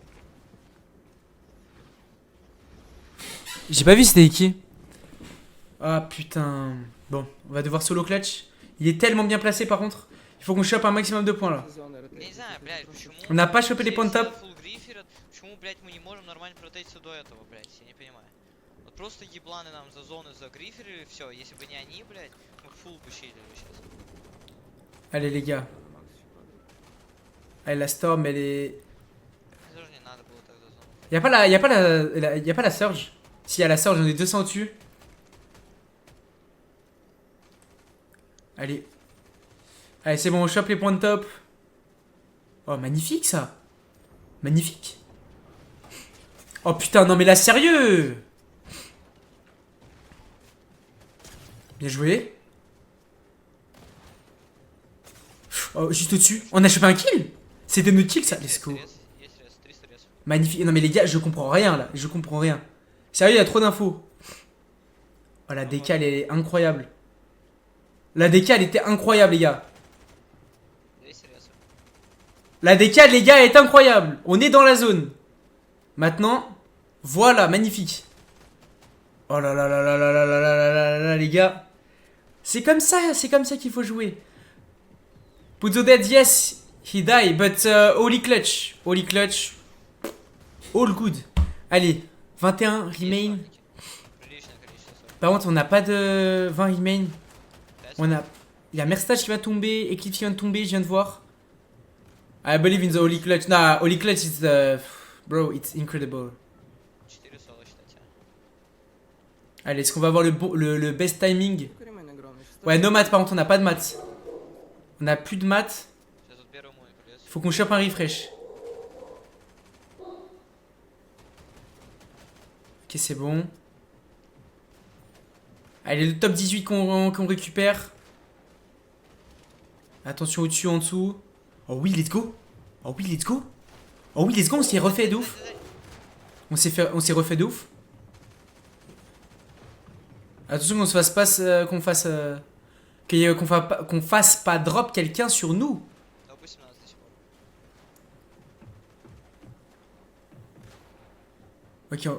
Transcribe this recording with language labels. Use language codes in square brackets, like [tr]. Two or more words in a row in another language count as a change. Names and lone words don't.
[fr] J'ai pas vu c'était qui. Ah putain. Bon, on va devoir [en] solo clutch. [fr] Il est tellement bien placé par contre. Il faut qu'on chope un maximum de points là. On n'a pas chopé les points de top. [ru] блядь, мы не можем нормально протейться до этого, блядь, я не понимаю. Вот просто ебланы нам за зоны загриферили, все, если бы не они, блядь, мы фул бы щелили сейчас. [fr] Allez les gars. Allez la Storm elle est... [ru] Тоже не надо было так за зону. [fr] Y'a pas la Surge. Si y a la Surge, on est 200 au-dessus. Allez. Allez c'est bon, on chope les points de top. Oh magnifique ça. Magnifique. Oh putain non mais là sérieux. Bien joué. Oh juste au-dessus. On a chopé un kill. C'était notre kill ça. [en] Let's go. [fr] Magnifique. Non mais les gars, je comprends rien là. Je comprends rien. Sérieux, il y a trop d'infos. Oh la DK elle est incroyable. La DK elle était incroyable les gars. La DK les gars elle est incroyable. On est dans la zone. Maintenant, voilà, magnifique. Oh là là là là là là là là là là les gars. C'est comme ça qu'il faut jouer. [en] Puzo dead, yes, he die, but holy clutch. Holy clutch. All good. [fr] Allez, 21 remain. Par contre, on n'a pas de 20 remain. On a... Il y a Merstage qui va tomber, Eclipse qui vient de tomber, je viens de voir. [en] I believe in the holy clutch. Nah, holy clutch is the... Bro, it's incredible. [fr] Allez, est-ce qu'on va avoir le [en] best timing? [fr] Ouais, [en] no maths, [fr] par contre, on n'a pas de maths. On a plus de maths. Faut qu'on chope un refresh. Ok, c'est bon. Allez, le top 18 qu'on récupère. Attention au-dessus, en dessous. Oh oui, [en] let's go. [fr] Oh oui, [en] let's go. [fr] Oh oui, [en] let's go, [fr] on s'est refait de ouf. On s'est refait de ouf. Attention qu'on se fasse pas... qu'on fasse pas drop quelqu'un sur nous. Ok. Oh.